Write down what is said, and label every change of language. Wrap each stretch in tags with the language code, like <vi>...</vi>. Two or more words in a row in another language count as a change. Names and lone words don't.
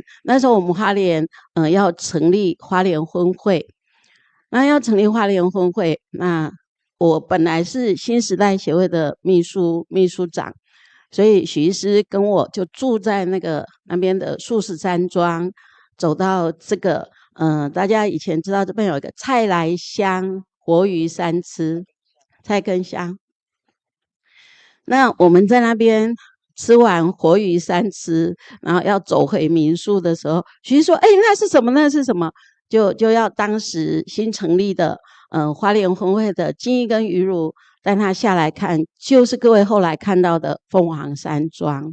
<zh>那時候我們花蓮要成立花蓮婚會，那要成立花蓮婚會，那我本來是新時代協會的秘書長，所以許醫師跟我就住在那邊的素食山莊。走到這個，大家以前知道這邊有一個菜來香活魚三吃，菜跟香。那我們在那邊吃完活魚三吃，然後要走回民宿的時候，徐醫師說：“那是什麼？那是什麼？” 就要當時新成立的，花蓮婚會的金義跟於如帶他下來看，就是各位後來看到的鳳凰山莊。</zh>